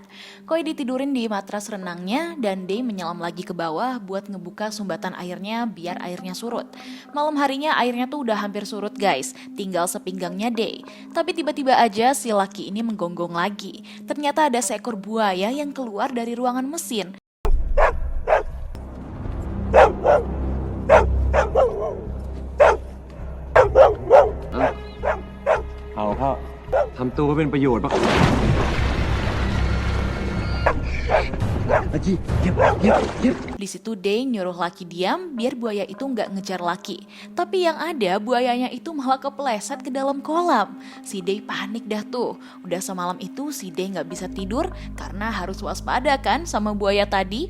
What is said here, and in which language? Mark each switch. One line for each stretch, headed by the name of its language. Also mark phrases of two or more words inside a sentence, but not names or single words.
Indonesian: Koi ditidurin di matras renangnya dan Day menyelam lagi ke bawah buat ngebuka sumbatan airnya biar airnya surut. Malam harinya airnya tuh udah hampir surut guys, tinggal sepinggangnya Day. Tapi tiba-tiba aja si laki ini menggonggong lagi. Ternyata ada seekor buaya yang keluar dari ruangan mesin.
Thai: เอาพ่อทำตัวให้เป็นประโยชน์ป่ะ
Indonesian: Di situ Day nyuruh laki diam biar buaya itu nggak ngejar laki. Tapi yang ada buayanya itu malah kepleset ke dalam kolam. Si Day panik dah tuh. Udah semalam itu si Day nggak bisa tidur karena harus waspada kan sama buaya tadi.